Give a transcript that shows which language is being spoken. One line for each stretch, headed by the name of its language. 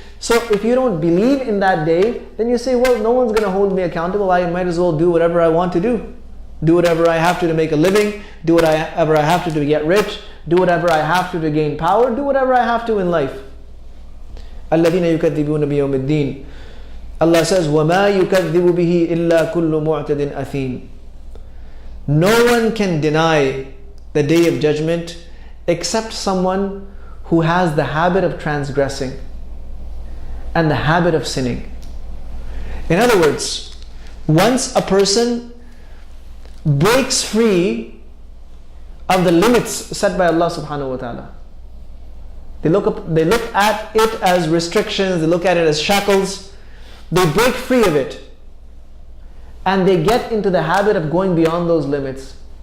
English: So if you don't believe in that day, then you say, well, no one's going to hold me accountable, I might as well do whatever I want to do. Do whatever I have to make a living, do whatever I have to get rich, do whatever I have to gain power, do whatever I have to in life.
Arabic: الَّذِينَ يُكَذِّبُونَ بِيَوْمِ الدِّينِ.
English: Allah says,
Arabic: وَمَا يُكَذِّبُ بِهِ إِلَّا كُلُّ مُعْتَدٍ أَثِيمٍ.
English: No one can deny the Day of Judgment except someone who has the habit of transgressing and the habit of sinning. In other words, once a person breaks free of the limits set by Allah subhanahu wa ta'ala, they look at it as restrictions, they look at it as shackles, they break free of it and they get into the habit of going beyond those limits.